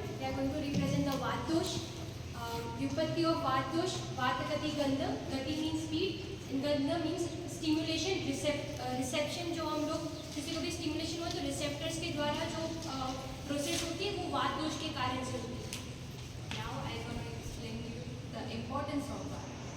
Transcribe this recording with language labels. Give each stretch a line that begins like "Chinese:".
English: We are going to represent the Vatdosh. Vyupatti of Vatdosh. Vatakati Gandha. Gati means speed and Gandha means stimulation, reception.
Hindi: जो हम लोग किसी को भी stimulation हो तो receptors के द्वारा जो process होती है वो Vatdosh के कारण से होती है.
English: Now I am going to explain you the importance of Vata.